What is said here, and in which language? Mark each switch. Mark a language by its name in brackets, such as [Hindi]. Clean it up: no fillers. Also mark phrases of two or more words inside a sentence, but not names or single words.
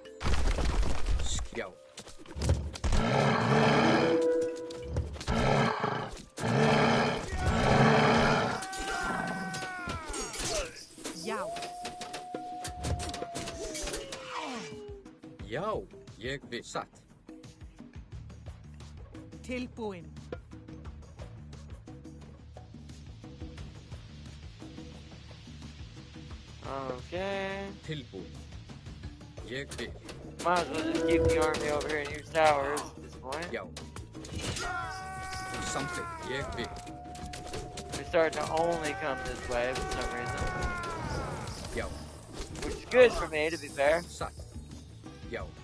[English] Yo. [Norwegian] Jou. Jou. Jeg vil. Satt. [Icelandic] Tilbúin. [English] Okay. [Icelandic] Tilbúin. [Norwegian] Jeg vil. [English] Might as well just keep the army over here and use towers at this point. [Icelandic] Yo. Samþykkt. [Norwegian] Jeg vil. [English] They're starting to only come this way for some reason. Yo. Which is good for me, to be fair. [Norwegian] Satt. Yo.